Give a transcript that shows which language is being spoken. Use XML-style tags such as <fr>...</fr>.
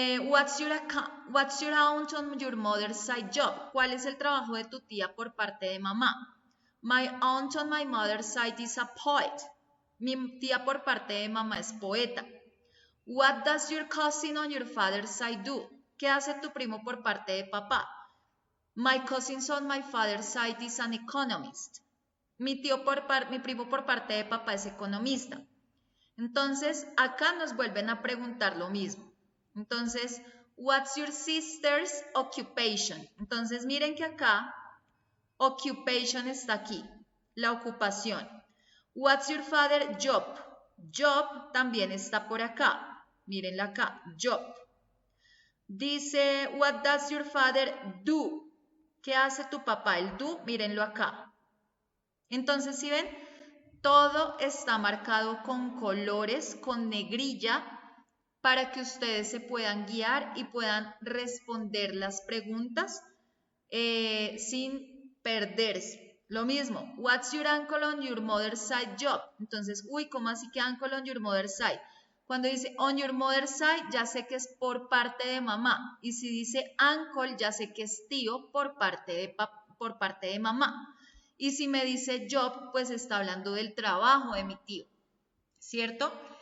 <en>What's your aunt on your mother's side job?</en> <es>¿Cuál es el trabajo de tu tía por parte de mamá?</es> <en>My aunt on my mother's side is a poet.</en> <es>Mi tía por parte de mamá es poeta.</es> <en>What does your cousin on your father's side do?</en> <es>¿Qué hace tu primo por parte de papá?</es> <en>My cousin on my father's side is an economist.</en> <es>Mi primo por parte de papá es economista. Entonces, acá nos vuelven a preguntar lo mismo. Entonces,</es> <en>what's your sister's occupation?</en> <es>Entonces, miren que acá, occupation está aquí, la ocupación.</es> <en>What's your father's job? Job</en> <es>también está por acá. Mírenla acá, job. Dice,</es> <en>what does your father do?</en> <es>¿Qué hace tu papá? El do, mírenlo acá. Entonces, si ven, todo está marcado con colores, con negrilla, para que ustedes se puedan guiar y puedan responder las preguntas sin perderse. Lo mismo, what's your uncle on your mother's side job? Entonces, uy, ¿cómo así que</es> <en>uncle on your mother's side?</en> <es>Cuando dice</es> <en>on your mother's side,</en> <es>ya sé que es por parte de mamá. Y si dice uncle, ya sé que es tío por parte de mamá. Y si me dice job, pues está hablando del trabajo de mi tío, ¿cierto?</es>